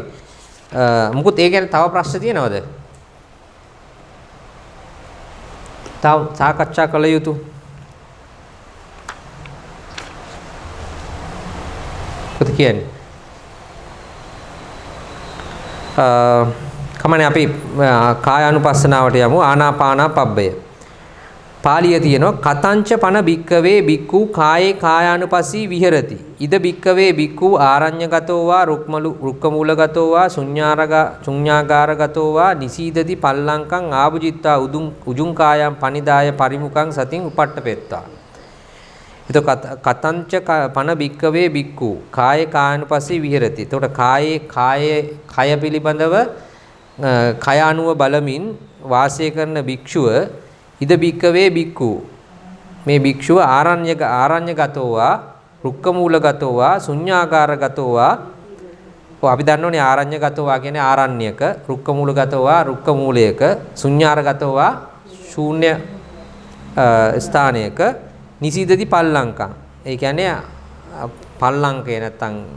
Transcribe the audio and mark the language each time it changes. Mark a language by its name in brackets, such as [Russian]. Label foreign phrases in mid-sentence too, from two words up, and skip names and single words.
[Sinhala] මොකද ඒ ගැන තව ප්‍රශ්න තියෙනවද? තව සාකච්ඡා කළ යුතු. කොහොමද කියන්නේ? කමනේ අපි කායානුපස්සනාවට යමු. [Pali] ආනාපානපබ්බය. [Sinhala] පාලිය තියෙනවා [Pali] කතංච පන භික්කවේ භික්ඛු කායේ කායානුපස්සී විහෙරති. ඉද භික්කවේ භික්ඛු ආරඤ්‍යගතෝ වා රුක්කමූලගතෝ වා ශුඤ්ඤාගාරගතෝ වා නිසීදති පල්ලංකං ආභුජිත්තා උජුං කායං පනිදාය පරිමුඛං සතින් උපට්ඨපෙත්තා. එතකොට කතංච පන භික්කවේ භික්ඛු කායේ කායානුපස්සී විහෙරති. [Sinhala] එතකොට කය පිළිබඳව කය අනුව බලමින් වාසය කරන භික්ෂුව [Pali] ඉද භික්කවේ භික්ඛු [Sinhala] මේ භික්ෂුව [Pali] ආරඤ්‍යගතෝ වා රුක්කමූලගතෝ වා ශුඤ්ඤාගාරගතෝ වා [Sinhala] අපි දන්නෝනේ [Pali] ආරඤ්‍යගතෝ වා [Sinhala] කියන්නේ ආරණ්‍යක [Pali] රුක්කමූලගතෝ වා [Sinhala] රුක්කමූලයක [Pali] ශුඤ්ඤාරගතෝ වා [Sinhala] ශූන්‍ය ස්ථානයක [Pali] නිසීදති පල්ලංකං [Sinhala] ඒ කියන්නේ පල්ලංකේ නැත්තම්